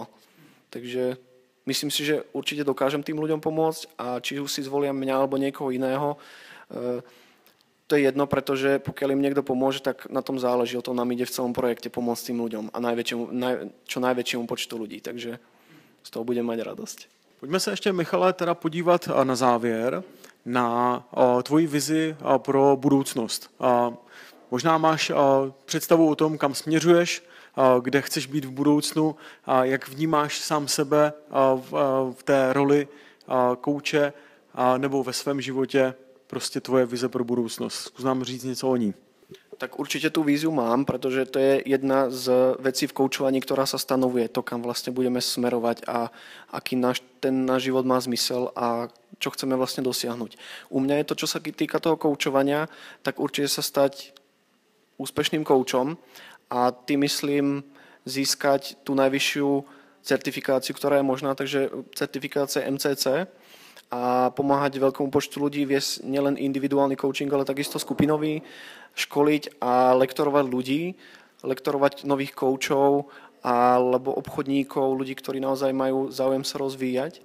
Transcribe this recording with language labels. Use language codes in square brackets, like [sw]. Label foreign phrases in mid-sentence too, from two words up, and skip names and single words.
[sk] Takže myslím si, že určite dokážem tým ľuďom pomôcť a či už si zvolia mňa alebo niekoho iného, to je jedno, pretože pokiaľ im niekto pomôže, tak na tom záleží, o tom nám ide v celom projekte pomôcť tým ľuďom a čo najväčšiemu počtu ľudí, takže z toho budem mať radosť. [cs] Pojďme se ještě, Michale, teda podívat na závěr na tvoji vizi pro budoucnost. Možná máš představu o tom, kam směřuješ, kde chceš být v budoucnu, jak vnímáš sám sebe v té roli kouče nebo ve svém životě, prostě tvoje vize pro budoucnost. Zkus nám říct něco o ní. [sk] Tak určite tú víziu mám, pretože to je jedna z vecí v koučovaní, ktorá sa stanovuje, to, kam vlastne budeme smerovať a aký ten náš život má zmysel a čo chceme vlastne dosiahnuť. U mňa je to, čo sa týka toho koučovania, tak určite sa stať úspešným koučom a tým myslím získať tú najvyššiu certifikáciu, ktorá je možná, takže certifikácia MCC, a pomáhať veľkému počtu ľudí, viesť nielen individuálny coaching, ale takisto skupinový, školiť a lektorovať ľudí, lektorovať nových koučov alebo obchodníkov, ľudí, ktorí naozaj majú záujem sa rozvíjať.